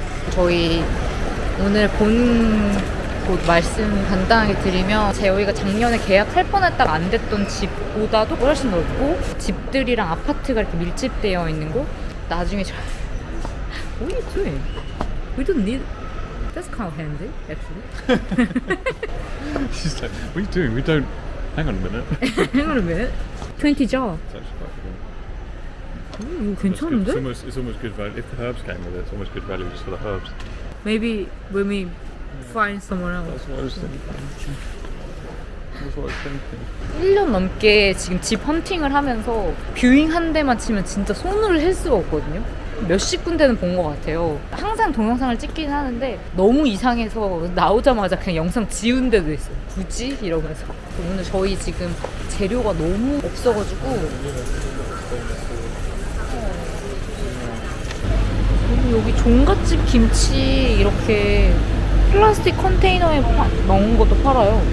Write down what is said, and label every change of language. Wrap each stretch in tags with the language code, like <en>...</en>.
<ko>저희 오늘 본 곳 말씀 간단하게 드리면 저희가 작년에 계약할 뻔했다가 안 됐던 집보다도 훨씬 넓고 집들이랑 아파트가 이렇게 밀집되어 있는 곳 나중에</ko> <en>What are you doing? We don't need That's kind of handy actually. She's like, what are you doing? We don't. Hang on a minute. Hang on a minute. 20 jar. It's actually quite good.</en> <ko>이거 괜찮은데?</ko> <en>It's almost good value. If the herbs came with it, it's almost good value just for the herbs. Maybe when we find someone else. That's what I was thinking. That's what I was thinking.</en> <ko>1년 넘게 지금 집 헌팅을 하면서 뷰잉 한 대만 치면 진짜 손을 할 수가 없거든요. 몇십 군데는 본 것 같아요. 항상 동영상을 찍긴 하는데 너무 이상해서 나오자마자 그냥 영상 지운 데도 있어요. 굳이? 이러면서. 오늘 저희 지금 재료가 너무 없어가지고 그리고 여기 종갓집 김치 이렇게 플라스틱 컨테이너에 넣은 것도 팔아요.</ko>